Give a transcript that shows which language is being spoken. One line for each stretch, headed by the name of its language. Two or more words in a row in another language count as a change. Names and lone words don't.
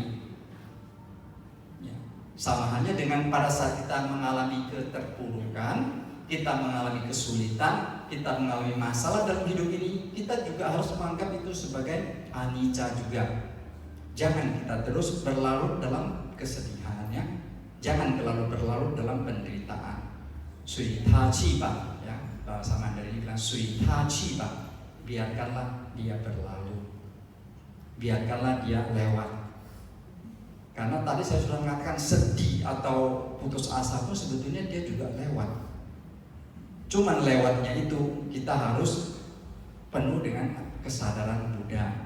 Indonesian: Ya, sama halnya dengan pada saat kita mengalami keterpurukan, kita mengalami kesulitan, kita mengalami masalah dalam hidup ini, kita juga harus menganggap itu sebagai anicca juga. Jangan kita terus berlarut dalam kesedihannya, jangan terlalu berlarut dalam penderitaan.
Chinese: 随他去吧,
Indonesian: ya, bahasa Mandarin bilang
Chinese: 随他去吧,
Indonesian: biarkanlah dia berlalu, biarkanlah dia lewat. Karena tadi saya sudah mengatakan sedih atau putus asa pun sebetulnya dia juga lewat. Cuman lewatnya itu kita harus penuh dengan kesadaran Buddha.